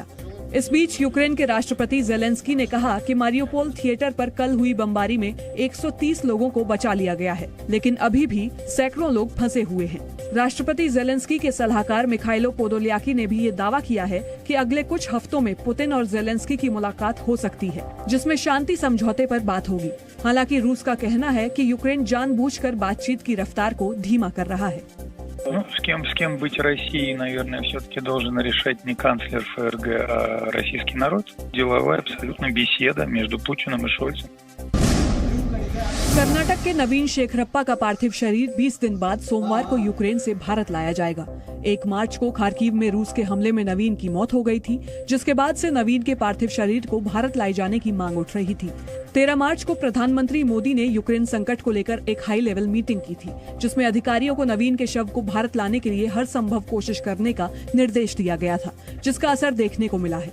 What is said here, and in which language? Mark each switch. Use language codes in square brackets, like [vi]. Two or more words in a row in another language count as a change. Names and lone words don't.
[hi] इस बीच यूक्रेन के राष्ट्रपति जेलेंस्की ने कहा कि मारियोपोल थिएटर पर कल हुई बमबारी में 130 लोगों को बचा लिया गया है, लेकिन अभी भी सैकड़ों लोग फंसे हुए हैं। राष्ट्रपति जेलेंस्की के सलाहकार मिखाइलो पोदोल्याकी ने भी ये दावा किया है कि अगले कुछ हफ्तों में पुतिन और जेलेंस्की की मुलाकात हो सकती है, जिसमें शांति समझौते पर बात होगी। हालांकि रूस का कहना है कि यूक्रेन जानबूझकर बातचीत की रफ्तार को धीमा कर रहा है। [ru] С кем быть России, наверное, все-таки должен решать не канцлер ФРГ, а российский народ. Деловая абсолютно беседа между Путиным и Шольцем. [hi] कर्नाटक के नवीन शेखरप्पा का पार्थिव शरीर 20 दिन बाद सोमवार को यूक्रेन से भारत लाया जाएगा। 1 मार्च को खार्किव में रूस के हमले में नवीन की मौत हो गई थी, जिसके बाद से नवीन के पार्थिव शरीर को भारत लाए जाने की मांग उठ रही थी। 13 मार्च को प्रधानमंत्री मोदी ने यूक्रेन संकट को लेकर एक [en] high level meeting [hi] की थी, जिसमें अधिकारियों को नवीन के शव को भारत लाने के लिए हर संभव कोशिश करने का निर्देश दिया गया था, जिसका असर देखने को मिला है।